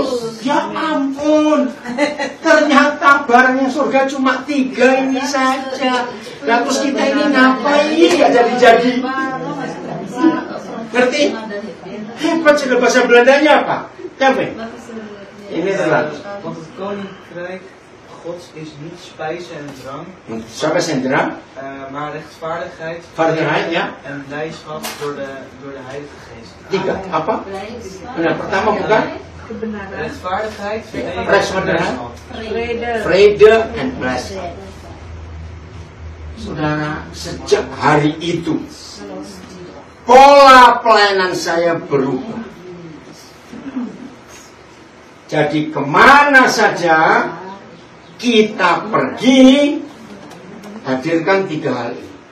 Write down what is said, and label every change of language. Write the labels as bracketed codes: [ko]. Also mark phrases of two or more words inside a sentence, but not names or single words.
[id] Ya ampun, ternyata barangnya surga cuma 3 ini saja. Nah, terus kita ini ngapain? Gak jadi-jadi. Ngerti? Hebat sudah bahasa Belandanya apa? Capek. Ini adalah [nl] Want het koninkrijk Gods is niet spijs en drank, [id] siapa sendera? [nl] maar rechtvaardigheid, Vaardigheid, ja. en blijdschap door de Heilige Geest. [id] 3. Apa? Benar, pertama bukan? [nl] Rechtvaardigheid, vrede, Rechtvaardigheid. blijdschap. [en] Vrede and blessing. [id] Saudara, sejak hari itu pola pelayanan saya berubah. Jadi kemana saja kita pergi, hadirkan 3 hal ini.